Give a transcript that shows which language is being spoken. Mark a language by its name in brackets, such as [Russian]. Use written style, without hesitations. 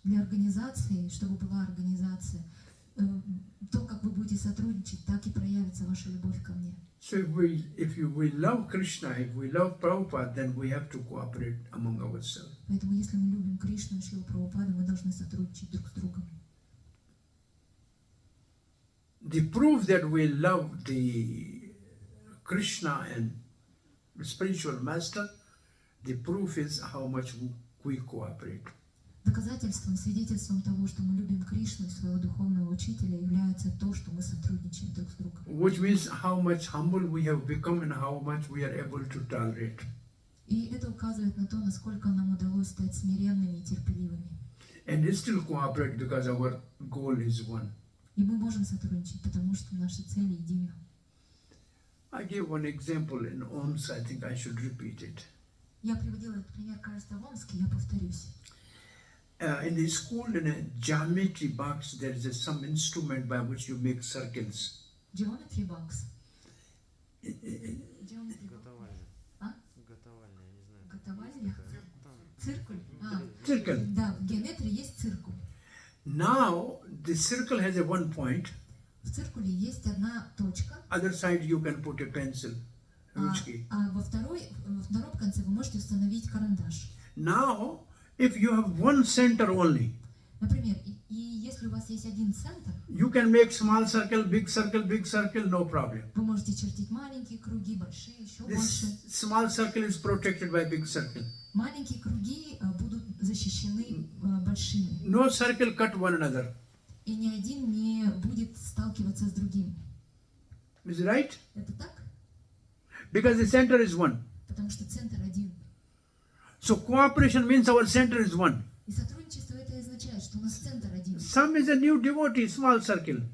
[Russian] для организации, чтобы была организация, то, как вы будете сотрудничать, так и проявится ваша любовь ко мне. [English] So if we love Krishna, if we love Prabhupada, then we have to cooperate among ourselves. [Russian] Поэтому, если мы любим Кришну и Шрилу Прабхупаду, мы должны сотрудничать друг с другом. [English] The proof that we love the Krishna and the spiritual master, the proof is how much we cooperate. [Russian] Доказательством, свидетельством того, что мы любим Кришну и своего духовного учителя, является то, что мы сотрудничаем друг с другом. [English] Which means how much humble we have become and how much we are able to tolerate. [Russian] И это указывает на то, насколько нам удалось стать смиренными и терпеливыми. [English] And still cooperate because our goal is one. [Russian] И мы можем сотрудничать, потому что наши цели едины. [English] I gave one example in OMS, I think I should repeat it. [Russian] Я приводила этот пример, кажется, в Омске, я повторюсь. [English] In the school, in a geometry box, there is some instrument by which you make circles. Geometry box. Geometry box. [Russian] Готовальня. А? Готовальня, я не знаю. Готовальня? Там Циркуль? [English] Circle. [Russian] Да, в геометрии есть циркуль. [English] Now, the circle has a one point. [Russian] В циркуле есть одна точка, [English] Other side you can put a pencil. [Russian] Ручки. во втором конце вы можете установить карандаш. [English] Now, if you have one center only, [Russian] Например, и если у вас есть один центр, [English] you can make small circle, big circle, no problem. [Russian] вы можете чертить маленькие круги, большие, еще больше. [English] This small circle is protected by big circle. [Russian] Маленькие круги будут защищены большими. [English] No circle cut one another. [Russian] И ни один не будет сталкиваться с другим. [English] Is it right? [Russian] Это так? [English] Because the center is one. [Russian] Потому что центр один. [English] So cooperation means our center is one. [Russian] И сотрудничество это означает, что у нас центр один. [English] Some is a new devotee, small circle.